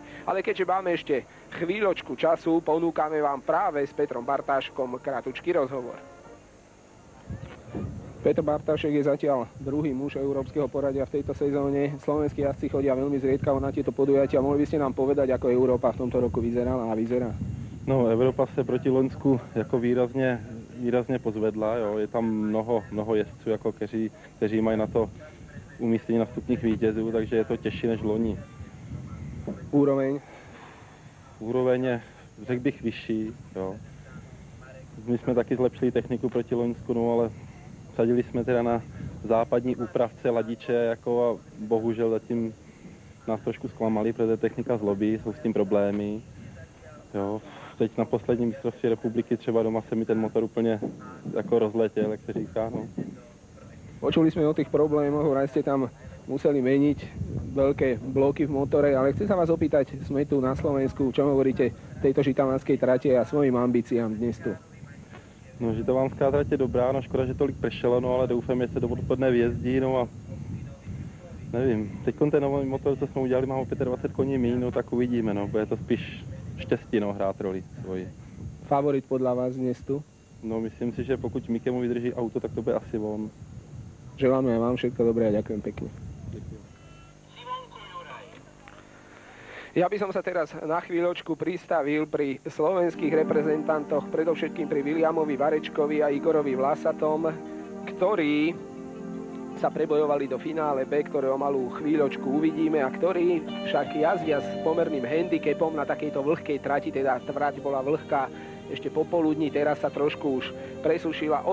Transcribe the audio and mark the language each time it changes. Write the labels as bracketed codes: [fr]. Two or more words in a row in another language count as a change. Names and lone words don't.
[sk] Ale keďže máme ešte chvíľočku času, ponúkame vám práve s Petrom Bartáškom kratučký rozhovor. Petr Bartášek je zatiaľ druhý muž európskeho poradia v tejto sezóne. Slovenskí jazdci chodia veľmi zriedkavo na tieto podujatia. Mohli by ste nám povedať, ako Európa v tomto roku vyzerala a vyzerá? [cs] No, Evropa se proti Loňsku jako výrazně pozvedla. Jo. Je tam mnoho jezdců, jako kteří mají na to umístění na stupních vítězů, takže je to těžší než loni. Úroveň? Úroveň je, řekl bych, vyšší. Jo. My jsme taky zlepšili techniku proti Loňsku, no, ale sadili jsme teda na západní úpravce ladiče, jako a bohužel zatím nás trošku zklamali, protože technika zlobí, jsou s tím problémy. Jo. Teď na posledním mistrovství republiky třeba doma se mi ten motor úplně jako rozletěl, jak se říká. No. [sk] Počuli sme o tých problémoch, vraj ste tam museli meniť veľké bloky v motore, ale chcem sa vás opýtať, sme tu na Slovensku, čo hovoríte tejto žitavánskej trate a svojim ambíciám dnes tu? [cs] No, žitavánská trať je dobrá, no škoda, že tolik pršelo, no ale doufám, že se do odpoledne vyjezdí, no a nevím, teď ten nový motor, co jsme udělali, mám o 25 koní míň, no tak uvidíme, no, bude to spíš štěstí, no, hrát roli svoji. [sk] Favorit podľa vás dnes tu? [cs] No, myslím si, že pokud Mikemu vydrží auto, tak to bude asi on. [sk] Želáme vám všetko dobré a ďakujem pekne. Ďakujem. Ja by som sa teraz na chvíľočku pristavil pri slovenských reprezentantoch, predovšetkým pri Williamovi Varečkovi a Igorovi Vlasatom, ktorí sa prebojovali do finále B, ktoré o malú chvíľočku uvidíme a ktorí však jazdia s pomerným handicapom na takejto vlhkej trati, teda trať bola vlhká ešte popoludní, teraz sa trošku už presušila.